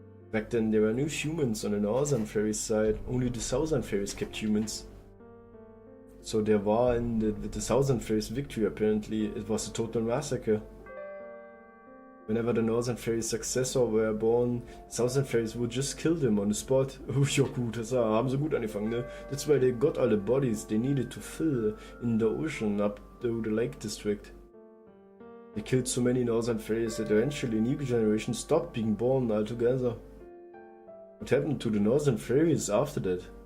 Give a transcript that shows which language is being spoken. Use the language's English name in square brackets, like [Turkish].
[English] Back then there were no humans on the northern fairies side, only the southern fairies kept humans. So their war ended with the southern fairies' victory apparently. It was a total massacre. Whenever the northern fairies' successor were born, southern fairies would just kill them on the spot. [German] Oh ja gut, das haben sie gut angefangen, ne? [English] That's why they got all the bodies they needed to fill in the ocean up to the Lake District. They killed so many northern fairies that eventually a new generation stopped being born altogether. What happened to the northern fairies after that?